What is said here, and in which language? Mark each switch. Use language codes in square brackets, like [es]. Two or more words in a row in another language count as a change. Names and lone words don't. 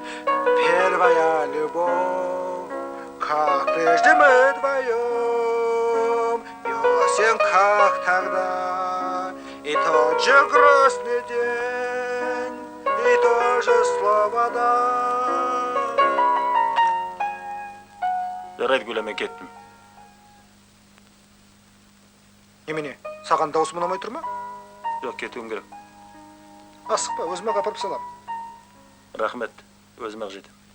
[ru] первая любовь, как прежде мы вдвоем, и осень, как тогда, и тот же грустный день, и то же слово «да». [kk] Жарайды, Гүлә, мен кеттім. Немене, саған даусым ұнамай тұр ма? Жоқ, кетуім керек. Асықпа, өзім-ақ апарып салам. Рахмет, өзім-ақ жетем.